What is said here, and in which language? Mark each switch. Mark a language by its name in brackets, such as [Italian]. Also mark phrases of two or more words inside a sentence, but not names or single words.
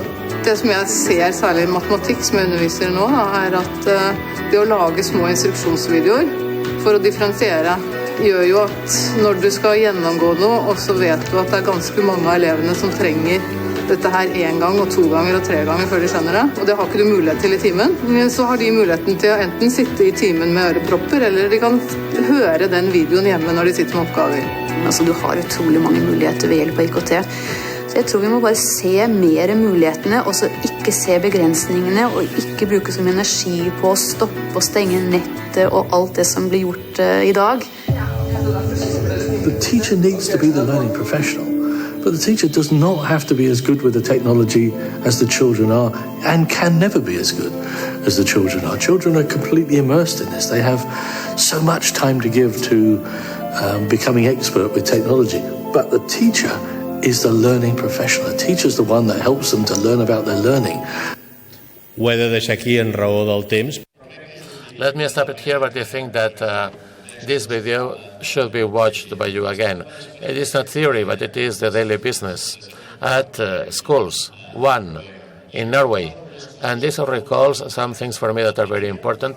[Norwegian] Det som jeg ser særlig i matematikk som jeg underviser nå, at det å lage små instruksjonsvideoer for å differensiere gjør jo at når du skal gjennomgå noe, og så vet du at det ganske mange av elevene som trenger dette her 1 gang og 2 ganger og 3 ganger før de skjønner det, og det har ikke du mulighet til i timen, så har de muligheten til å enten sitte i timen med ørepropper, eller de kan høre den videoen hjemme når de sitter med oppgaver. Altså, du har utrolig mange muligheter ved hjelp av IKT. Så jeg tror vi må bare se mer mulighetene, og så ikke se begrensningene, og ikke bruke så mye energi på å stoppe og stenge nettet og alt det som blir gjort i dag. [English] The teacher needs to be the learning professional, but the teacher does not have to be as good with the technology as the children are, and can never be as good as the children are. Children are completely immersed in this. They have so much time to give to becoming expert with technology, but the teacher is the learning professional. The teacher is the one that helps them to learn about their learning. [Catalan] Ho he de deixar aquí en raó del temps. [English] Let me stop it here, but I think that this video should be watched by you again. It is not theory, but it is the daily business at schools, one in Norway. And this recalls some things for me that are very important.